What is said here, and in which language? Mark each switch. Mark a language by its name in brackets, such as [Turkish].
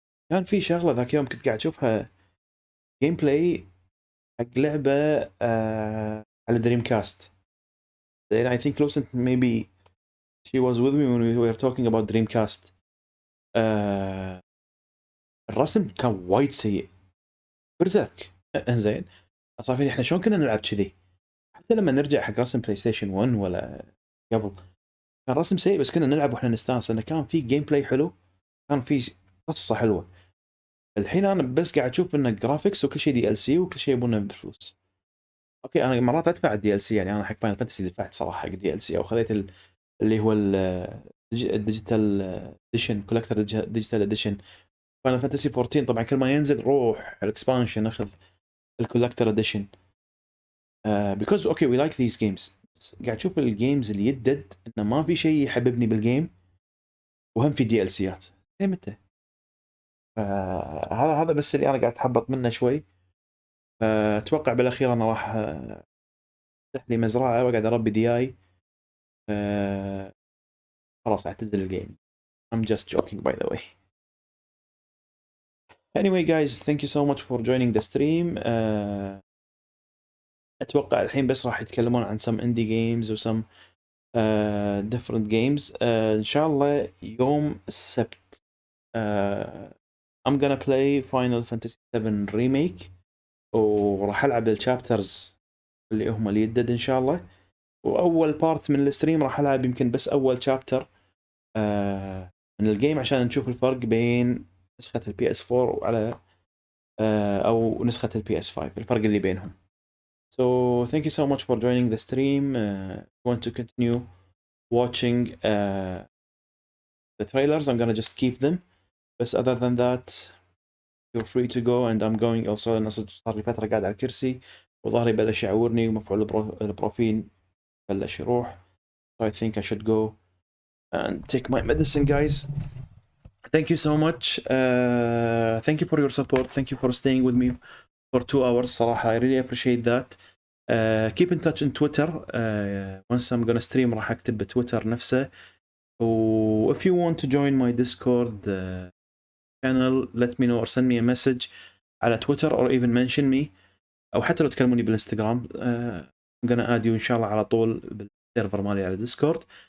[Arabic] كان في شغله ذاك يوم كنت قاعد اشوفها جيم بلاي حق لعبه على دريم كاست. [English] I think Lucent maybe she was with me when we were talking about Dreamcast. [Arabic] الرسم كان وايد سيء برزيرك. زين صار فيني احنا شلون كنا نلعب كذي؟ حتى لما نرجع حق رسم بلاي ستيشن 1 ولا قبل كان رسم سيء بس كنا نلعب واحنا نستانس لانه كان في جيم بلاي حلو، كان في قصه حلوه. الحين انا بس قاعد اشوف انه جرافيكس وكل شيء دي ال سي وكل شيء يبونه بفلوس. اوكي انا مرات ادفع الدي ال سي، يعني انا حق فاينل فانتسي دفعت صراحه حق دي ال سي او خذيت اللي هو الديجيتال اديشن كولكتر ديجيتال اديشن فاينل فانتسي 14. طبعا كل ما ينزل روح الاكسبانشن اخذ الكولكتر اديشن [English] Because okay we like this games. [Arabic] قاعد اشوف الجيمز اللي يدد انه ما في شيء يحببني بالجيم وهم في دي ال سيات ليه متى. هذا بس اللي انا قاعد اتحبط منه شوي. اتوقع بالاخير انا راح افتح لي مزرعه وقاعد اربي دياي. خلاص اعتزل الجيم. [English] I'm just joking by the way. Anyway guys, thank you so much for joining the stream. [Arabic] اتوقع الحين بس راح يتكلمون عن [English] some indie games [Arabic] و [English] some different games. [Arabic] ان شاء الله يوم السبت [English] I'm gonna play Final Fantasy 7 remake [Arabic] وراح العب الشابترز اللي هم اللي يدد ان شاء الله. واول بارت من الستريم راح العب يمكن بس اول شابتر من الجيم عشان نشوف الفرق بين نسخة البي اس 4 وعلى أو نسخة PS5 الفرق اللي بينهم. [English] So thank you so much for joining the stream. Want to continue watching the trailers? I'm gonna just keep them. But other than that, you're free to go. And I'm going also. [Arabic] أنا صار لي فترة قاعد على الكرسي وظهري بلش يعورني ومفعول البروفين بلش يروح. [English] So I think I should go and take my medicine, guys. Thank you so much. Thank you for your support. Thank you for staying with me for 2 hours. صراحة I really appreciate that. Keep in touch on Twitter. Once I'm gonna stream [Arabic] راح أكتب بتويتر نفسه. [English] If you want to join my Discord channel, let me know or send me a message على Twitter or even mention me. [Arabic] أو حتى لو تكلموني بالإنستغرام. [English] I'm gonna add you [Arabic] إن شاء الله على طول بالسيرفر مالي على Discord.